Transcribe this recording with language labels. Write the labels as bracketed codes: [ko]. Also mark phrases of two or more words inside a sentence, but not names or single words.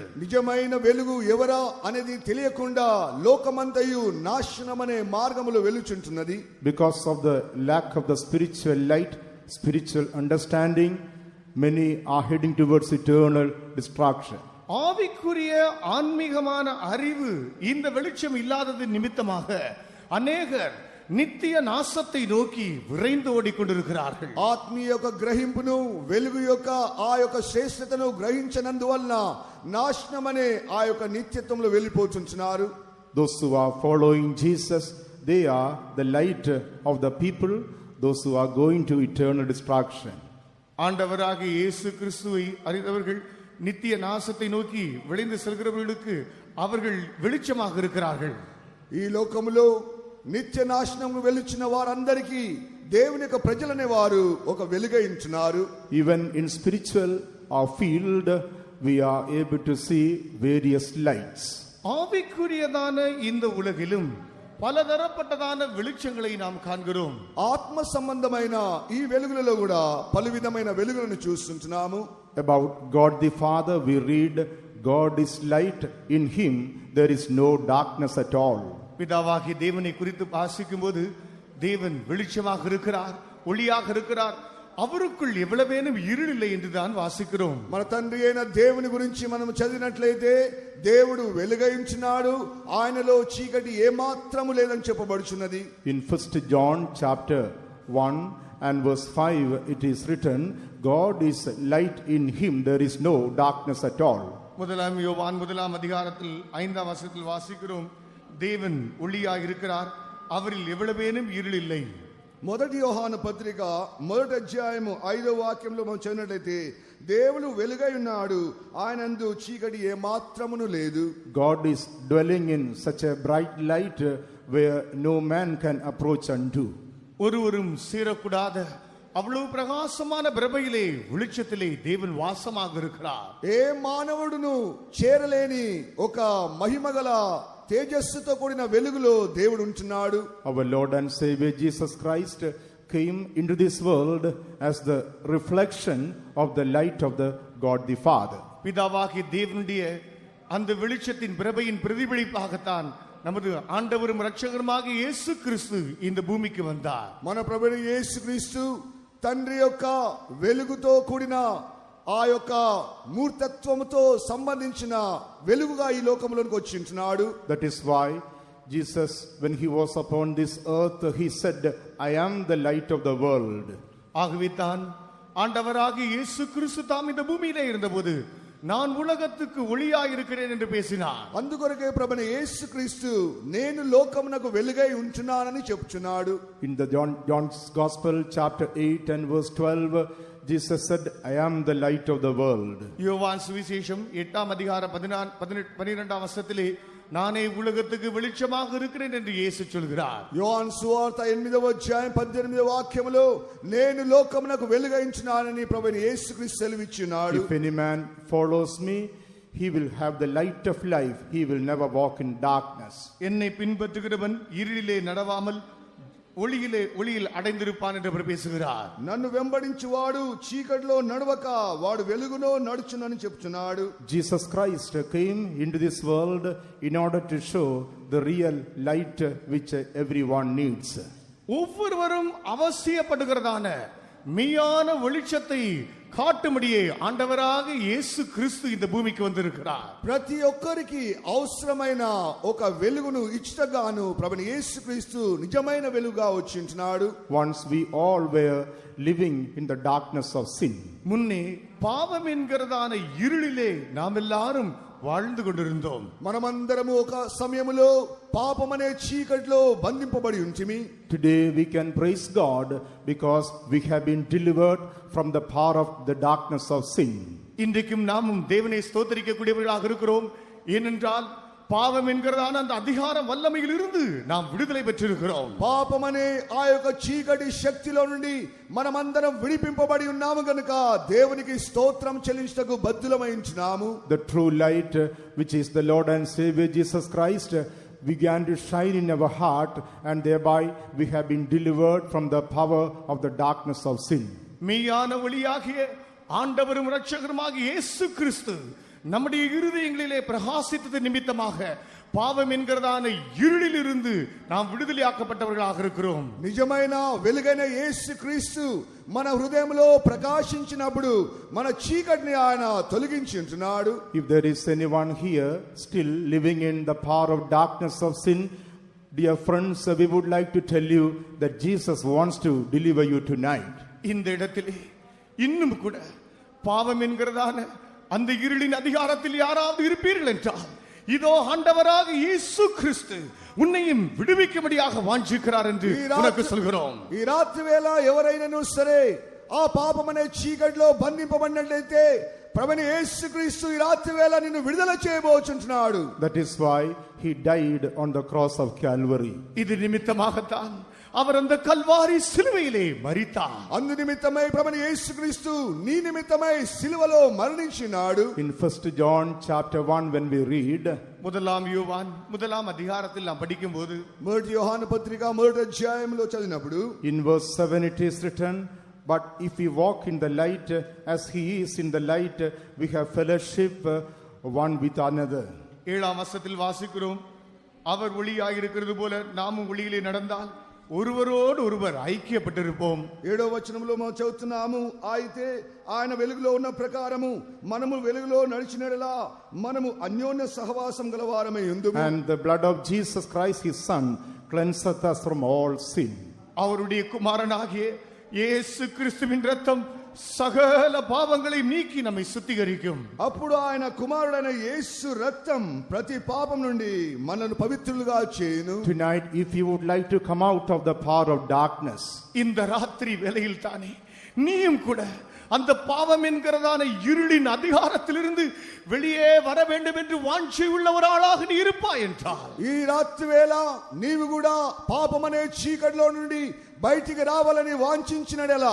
[te] నిజమైన వెలుగు ఎవరా అనేది తెలియకుండా లోకమంతయు నాశనమనే మార్గములో వెలుచుంటున్నది. [en] Because of the lack of the spiritual light, spiritual understanding, many are heading towards eternal destruction. [ta] ஆவிக்குரிய ஆன்மீகமான அறிவு இந்த வெளிச்சம் இல்லாதது நிமித்தமாக அநேகர் நித்திய நாசத்தை நோக்கி விரைந்து ஓடிக்கொண்டிருக்கிறார்கள். [te] ఆత్మీయ యొక్క గ్రహింపును వెలుగు యొక్క ఆ యొక్క శ్రేష్టతను గ్రహించనందువలన నాశనమనే ఆ యొక్క నిత్యత్వంలో వెళ్ళిపోతున్నారు. [en] Those who are following Jesus, they are the light of the people. Those who are going to eternal destruction. [ta] ஆண்டவராகிய இயேசு கிறிஸ்துவை அறிந்தவர்கள் நித்திய நாசத்தை நோக்கி விளைந்து செல்கிறவர்களுக்கு அவர்கள் வெளிச்சமாக இருக்கிறார்கள். [te] ఈ లోకములో నిత్య నాశనం వెలుచిన వారందరికీ దేవుని యొక్క ప్రజలనే వారు ఒక వెలుగైంచున్నారు. [en] Even in spiritual field, we are able to see various lights. [ta] ஆவிக்குரியதான இந்த உலகிலும் பலதரப்பட்டதான வெளிச்சங்களை நாம் காண்கிறோம். [te] ఆత్మ సంబంధమైన ఈ వెలుగులలో కూడా పలు విధమైన వెలుగులను చూస్తున్నాము. [en] About God the Father, we read, God is light, in him there is no darkness at all. [ta] பிதாவாகிய தேவனை குறித்து வாசிக்கும்போது தேவன் வெளிச்சமாக இருக்கிறார், ஒளியாக இருக்கிறார், அவருக்குள் எவ்வளவேனும் இருள் இல்லை என்று தான் வாசிக்கிறோம். [te] మన తండ్రి అయిన దేవుని గురించి మనం చదివినట్లయితే దేవుడు వెలుగైంచున్నాడు, ఆయనలో చీకటి ఏమాత్రము లేదని చెప్పబడుచున్నది. [en] In 1 John chapter 1 and verse 5 it is written, God is light, in him there is no darkness at all. [ta] முதலாம் யோவான் 1ஆம் அதிகாரத்தில் 5ஆம் வசனத்தில் வாசிக்கிறோம், தேவன் ஒளியாக இருக்கிறார், அவரில் எவ்வளவேனும் இருள் இல்லை. [te] మొదటి యోహాను పత్రిక 1వ అధ్యాయము 5వ వాక్యంలో మనం చదివినట్లయితే దేవుడు వెలుగై ఉన్నాడు, ఆయనందు చీకటి ఏమాత్రమును లేదు. [en] God is dwelling in such a bright light where no man can approach unto. [ta] ஒருவரும் சேரக்கூடாத அவ்வளவு பிரகாசமான பிரபையிலே வெளிச்சத்திலே தேவன் வாசமாக இருக்கிறார். [te] ఏ మానవుడును చేరలేని ఒక మహిమగల తేజస్సుతో కూడిన వెలుగులో దేవుడు ఉంటున్నాడు. [en] Our Lord and Savior Jesus Christ came into this world as the reflection of the light of the God the Father. [ta] பிதாவாகிய தேவனுடைய அந்த வெளிச்சத்தின் பிரபையின் பிரதிபலிப்பாகத்தான் நமது ஆண்டவரும் இரட்சகருமாகிய இயேசு கிறிஸ்து இந்த பூமிக்கு வந்தார். [te] మన ప్రభువైన యేసుక్రీస్తు తండ్రి యొక్క వెలుగుతో కూడిన ఆ యొక్క మూర్తత్వముతో సంబంధించిన వెలుగుగా ఈ లోకంలోనికి వచ్చి ఉంటున్నాడు. [en] That is why Jesus, when he was upon this earth, he said, I am the light of the world. [ta] ஆகவே தான் ஆண்டவராகிய இயேசு கிறிஸ்து தாம் இந்த பூமியிலே இருந்தபோது நான் உலகத்துக்கு ஒளியாய் இருக்கிறேன் என்று பேசினார். [te] అందుకొరకే ప్రభువైన యేసుక్రీస్తు నేను లోకమునకు వెలుగై ఉంటున్నానని చెప్పుచున్నాడు. [en] In the John's Gospel chapter 8 and verse 12, Jesus said, I am the light of the world. [ta] யோவான் சுவிசேஷம் 8ஆம் அதிகாரம் 12ஆம் வசனத்திலே நானே உலகத்துக்கு வெளிச்சமாக இருக்கிறேன் என்று இயேசு சொல்கிறார். [te] యోహాను సువార్త 8వ అధ్యాయం 18వ వాక్యములో నేను లోకమునకు వెలుగైంచున్నానని ప్రభువైన యేసుక్రీస్తు సెలవిచ్చున్నాడు. [en] If any man follows me, he will have the light of life. He will never walk in darkness. [ta] என்னை பின்பற்றுகிறவன் இருளிலே நடவாமல் ஒளியில் அடைந்திருப்பான் என்று அவர் பேசுகிறார். [te] నన్ను వెంబడించువాడు చీకటిలో నడవక వాడు వెలుగులో నడుచునని చెప్తున్నాడు. [en] Jesus Christ came into this world in order to show the real light which everyone needs. [ta] ஒவ்வொருவரும் அவசியப்படுகிறதான மெய்யான வெளிச்சத்தை காட்டும்படியே ஆண்டவராக இயேசு கிறிஸ்து இந்த பூமிக்கு வந்திருக்கிறார். [te] ప్రతి ఒక్కరికి అవసరమైన ఒక వెలుగును ఇచ్చటగాను ప్రభువైన యేసుక్రీస్తు నిజమైన వెలుగుగా వచ్చి ఉంటున్నాడు. [en] Once we all were living in the darkness of sin. [ta] முன்னே பாவம் என்கிறதான இருளிலே நாம் எல்லாரும் வாழ்ந்து கொண்டிருந்தோம். [te] మనమందరము ఒక సమయములో పాపమనే చీకటిలో బంధింపబడి ఉంటిమి. [en] Today we can praise God because we have been delivered from the power of the darkness of sin. [ta] இன்றைக்கும் நாமும் தேவனை ஸ்தோத்திரிக்கக்கூடியவர்களாக இருக்கிறோம். ஏனென்றால் பாவம் என்கிறதான அந்த அதிகார வல்லமையில் இருந்து நாம் விடுதலை பெற்றிருக்கிறோம். [te] పాపమనే ఆ యొక్క చీకటి శక్తిలో నుండి మనమందరం విడిపింపబడి ఉన్నాము గనుక దేవునికి స్తోత్రం చెల్లించుటకు బద్ధులమై ఉంటున్నాము. [en] The true light, which is the Lord and Savior Jesus Christ, began to shine in our heart, and thereby we have been delivered from the power of the darkness of sin. [ta] மெய்யான ஒளியாகிய ஆண்டவரும் இரட்சகருமாகிய இயேசு கிறிஸ்து நம்முடைய இருதயங்களிலே பிரகாசித்தது நிமித்தமாக பாவம் என்கிறதான இருளில் இருந்து நாம் விடுதலையாக்கப்பட்டவர்களாக இருக்கிறோம். [te] నిజమైన వెలుగైన యేసుక్రీస్తు మన హృదయంలో ప్రకాశించినప్పుడు మన చీకటిని ఆయన తొలగించి ఉంటున్నాడు. [en] If there is anyone here still living in the power of darkness of sin, dear friends, we would like to tell you that Jesus wants to deliver you tonight. [ta] இந்த இடத்திலே இன்னும் கூட பாவம் என்கிறதான அந்த இருளின் அதிகாரத்தில் யாராவது இருப்பீர்கள் என்றால் இதோ ஆண்டவராக இயேசு கிறிஸ்து உன்னையும் விடுவிக்கும்படியாக வாஞ்சிக்கிறார் என்று உனக்கு சொல்கிறோம். [te] ఈ రాత్రి వేళ ఎవరైనాను సరే ఆ పాపమనే చీకటిలో బంధింపబడినట్లయితే ప్రభువైన యేసుక్రీస్తు ఈ రాత్రి వేళ నిన్ను విడుదల చేయబోచుంటున్నాడు. [en] That is why he died on the cross of Calvary. [ta] இது நிமித்தமாகத்தான் அவர் அந்த கல்வாரி சிலுவையிலே மரித்தார். [te] అందు నిమిత్తమై ప్రభువైన యేసుక్రీస్తు నీ నిమిత్తమై సిలువలో మరణించినాడు. [en] In 1 John chapter 1, when we read, [ta] முதலாம் யோவான் முதலாம் அதிகாரத்தில் நாம் படிக்கும்போது [te] మొదటి యోహాను పత్రిక మొదటి అధ్యాయంలో చదివినప్పుడు [en] in verse 7 it is written, but if we walk in the light as he is in the light, we have fellowship one with another. [ta] 7ஆம் வசனத்தில் வாசிக்கிறோம், அவர் ஒளியாய் இருக்கிறது போல நாமும் ஒளியிலே நடந்தால் ஒருவரோடு ஒருவர் ஐக்கியப்பட்டிருப்போம். [te] 7వ వచనంలో మనం చదువుతున్నాము, అయితే ఆయన వెలుగులో ఉన్న ప్రకారము మనము వెలుగులో నడిచినడలా మనము అన్యోన్య సహవాసం గలవారమై ఉందుము. [en] And the blood of Jesus Christ his son cleanseth us from all sin. [ta] அவருடைய குமாரனாகிய இயேசு கிறிஸ்துவின் இரத்தம் சகல பாவங்களை நீக்கி நம்மை சுத்திகரிக்கும். [te] అప్పుడు ఆయన కుమారుడైన యేసు రక్తం ప్రతి పాపం నుండి మనల్ని పవిత్రులుగా చేయును. [en] Tonight, if you would like to come out of the power of darkness, [ta] இந்த ராத்திரி வேளையில் தானே நீயும் கூட அந்த பாவம் என்கிறதான இருளின் அதிகாரத்திலிருந்து வெளியே வர வேண்டும் என்று வாஞ்சை உள்ள ஒரு ஆளாக நீ இருப்பாய் என்றால் [te] ఈ రాత్రి వేళ నీవు కూడా పాపమనే చీకటిలో నుండి బయటికి రావాలని వాంఛించినడెలా,